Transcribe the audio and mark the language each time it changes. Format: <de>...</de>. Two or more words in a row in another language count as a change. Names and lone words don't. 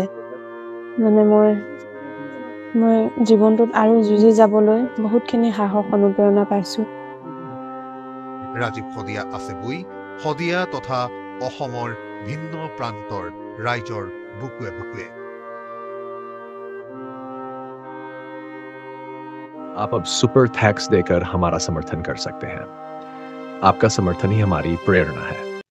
<as>মই জীৱনটোত আৰু যুঁজি যাবলৈ বহুতখিনি সাহস, অনুপ্ৰেৰণা পাইছোঁ। ৰাজীৱ শদিয়া আছে বৈ শদিয়া তথা অসমৰ ভিন্ন প্ৰান্তৰ ৰাইজৰ বুকুৱে বুকুৱে।</as> <hi>आप अब</hi> <en>super thanks</en> <hi>देकर हमारा समर्थन कर सकते हैं। आपका समर्थन ही हमारी प्रेरणा है।</hi>